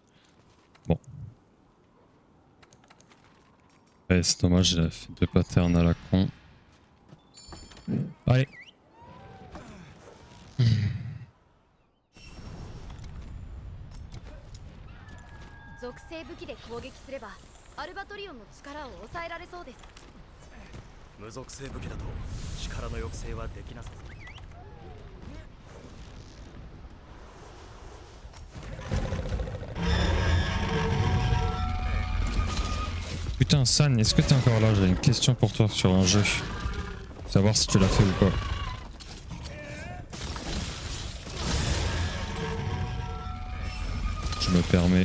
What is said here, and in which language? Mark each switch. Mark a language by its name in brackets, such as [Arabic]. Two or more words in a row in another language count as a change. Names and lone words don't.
[French] Bon. Ouais, c'est dommage, j'ai fait 2 patterns à la con. Allez. [Japanese] 属性武器で攻撃すればアルバトリオンの力を抑えられそうです。無属性武器だと力の抑制はできなさそう。 [French] Putain, San, est-ce que t'es encore là? J'ai une question pour toi sur un jeu. Savoir si tu l'as fait ou pas. Je me permets.